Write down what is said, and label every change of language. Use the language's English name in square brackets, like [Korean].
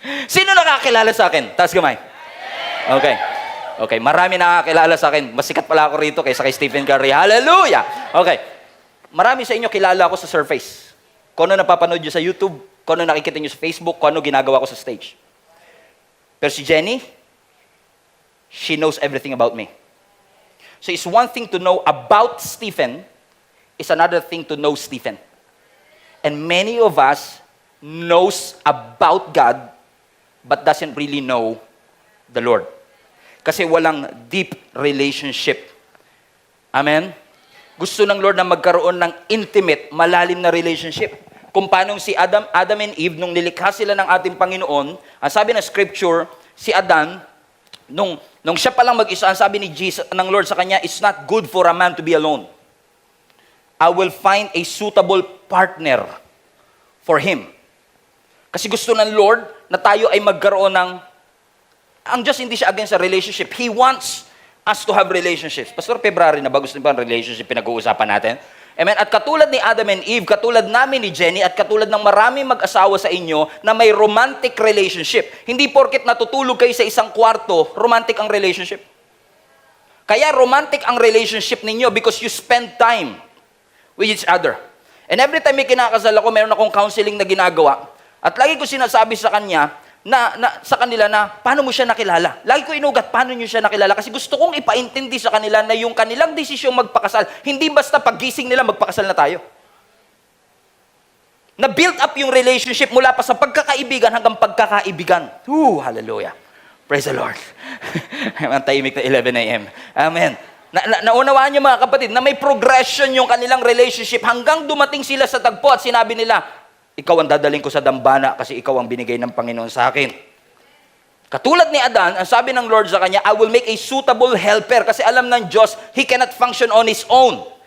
[Filipino] Sino nakakilala sa akin? Taas kamay. Okay. Okay. Marami nakakilala sa akin. Mas sikat pala ako rito kaysa kay Stephen Curry. Hallelujah! Okay. Marami sa inyo kilala ako sa surface. Kung ano napapanood nyo sa YouTube, kung ano nakikita nyo sa Facebook, kung ano ginagawa ko sa stage. [English] Pero si Jenny, she knows everything about me. So it's one thing to know about Stephen, it's another thing to know Stephen. And many of us knows about God, but doesn't really know the Lord. [Filipino] Kasi walang deep relationship. Amen? Gusto ng Lord na magkaroon ng intimate, malalim na relationship. Kung paano si Adam and Eve, nung nilikha sila ng ating Panginoon, ang sabi ng scripture, si Adan, nung siya palang mag-isa, ang sabi ni Jesus, ng Lord sa kanya, [English] it's not good for a man to be alone. I will find a suitable partner for him. [Filipino] Kasi gusto ng Lord na tayo ay magkaroon ng, ang Diyos hindi siya against sa relationship. [English] He wants us to have relationships. [Filipino] Pastor, February na ba gusto niyo ba ang relationship pinag-uusapan natin? Amen. At katulad ni Adam and Eve, katulad namin ni Jenny, at katulad ng maraming mag-asawa sa inyo na may romantic relationship. Hindi porket natutulog kayo sa isang kwarto, romantic ang relationship. Kaya romantic ang relationship ninyo [English] because you spend time with each other. And every time [Filipino] may kinakasal ako, meron akong counseling na ginagawa. At lagi ko sinasabi sa kanya, sa kanila na, paano mo siya nakilala? Lagi ko inugat, paano niyo siya nakilala? Kasi gusto kong ipaintindi sa kanila na yung kanilang desisyong magpakasal, hindi basta paggising nila, magpakasal na tayo. Na-build up yung relationship mula pa sa pagkakaibigan hanggang pagkakaibigan. Hallelujah. [English] Praise the Lord. [Filipino] Ang tahimik na 11 a.m. Amen. Naunawaan niyo mga kapatid, na may progression yung kanilang relationship hanggang dumating sila sa tagpo at sinabi nila, ikaw ang dadaling ko sa dambana kasi ikaw ang binigay ng Panginoon sa akin. Katulad ni Adan, ang sabi ng Lord sa kanya, [English] I will make a suitable helper. [Filipino] Kasi alam ng Diyos, [English] he cannot function on his own.